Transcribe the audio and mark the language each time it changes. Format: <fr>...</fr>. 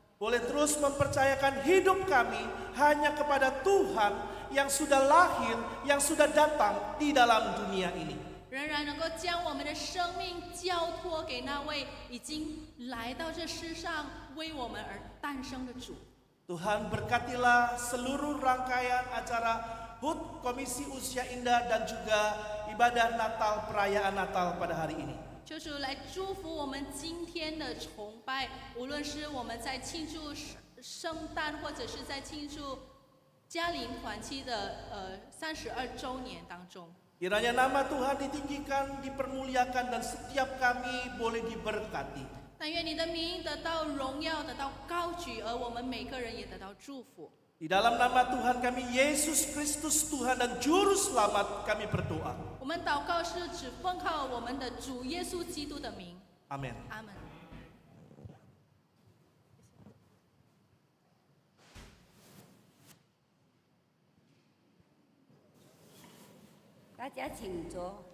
<id>boleh terus mempercayakan hidup kami hanya kepada Tuhan yang sudah lahir, yang sudah datang di dalam dunia ini.</id> <zh>仍然能够将我们的生命交托给那位已经来到这世上为我们而诞生的主。</zh> <id>Tuhan berkatilah seluruh rangkaian acara HUT Komisi Usia Indah dan juga ibadah Natal perayaan Natal pada hari ini.</id> <zh>就是来祝福我们今天的崇拜，无论是我们在庆祝圣诞，或者是在庆祝嘉陵团契的32周年当中。</zh> <id>Kiranya nama Tuhan ditinggikan, dipermuliakan, dan setiap kami boleh diberkati.</id> <zh>但愿你的名得到荣耀，得到高举，而我们每个人也得到祝福。</zh> <id>Di dalam nama Tuhan kami Yesus Kristus Tuhan dan Juru Selamat kami berdoa.</id> <zh>我们祷告是只奉靠我们的主耶稣基督的名。</zh> <id>Amin.</id> <zh>阿门。大家请坐。</zh>